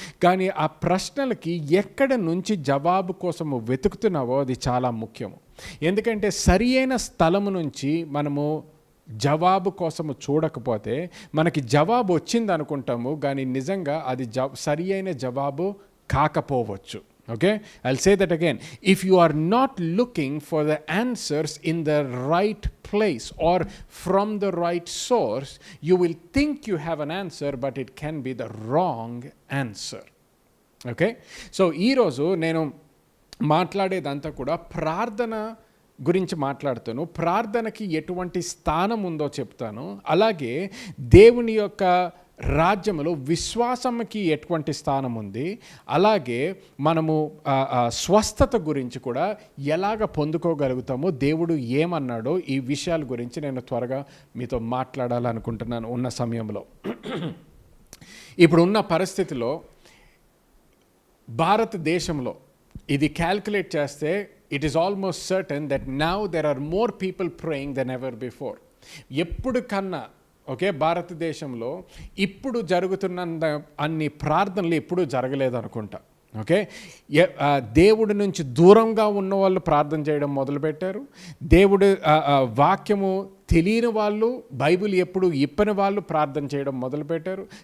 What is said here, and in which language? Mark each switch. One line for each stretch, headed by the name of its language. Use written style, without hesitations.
Telugu: కానీ ఆ ప్రశ్నలకి ఎక్కడ నుంచి జవాబు కోసము వెతుకుతున్నావో అది చాలా ముఖ్యము. ఎందుకంటే సరి అయిన స్థలము నుంచి మనము జవాబు కోసము చూడకపోతే మనకి జవాబు వచ్చింది అనుకుంటాము, కానీ నిజంగా అది సరి అయిన జవాబు కాకపోవచ్చు.
English: Okay, I'll say that again. If you are not looking for the answers in the right place or from the right source, you will think you have an answer, but it can be the wrong answer.
Telugu: Okay, so ఈరోజు నేను మాట్లాడేదంతా కూడా ప్రార్థన గురించి మాట్లాడుతాను. ప్రార్థనకి ఎటువంటి స్థానం ఉందో చెప్తాను. అలాగే దేవుని యొక్క రాజ్యంలో విశ్వాసంకి ఎటువంటి స్థానం ఉంది, అలాగే మనము స్వస్థత గురించి కూడా ఎలాగ పొందుకోగలుగుతామో, దేవుడు ఏమన్నాడో, ఈ విషయాల గురించి నేను త్వరగా మీతో మాట్లాడాలనుకుంటున్నాను ఉన్న సమయంలో. ఇప్పుడు ఉన్న పరిస్థితిలో భారతదేశంలో ఇది క్యాల్కులేట్ చేస్తే
English: it is almost certain that now there are more people praying than ever before.
Telugu: ఎప్పుడు కన్నా ఓకే, భారతదేశంలో ఇప్పుడు జరుగుతున్న అన్ని ప్రార్థనలు ఎప్పుడూ జరగలేదు అనుకుంటా. ఓకే, దేవుడి నుంచి దూరంగా ఉన్న వాళ్ళు ప్రార్థన చేయడం మొదలుపెట్టారు. దేవుడు వాక్యము తెలియని వాళ్ళు, బైబిల్ ఎప్పుడు ఇప్పని వాళ్ళు ప్రార్థన చేయడం మొదలుపెట్టారు.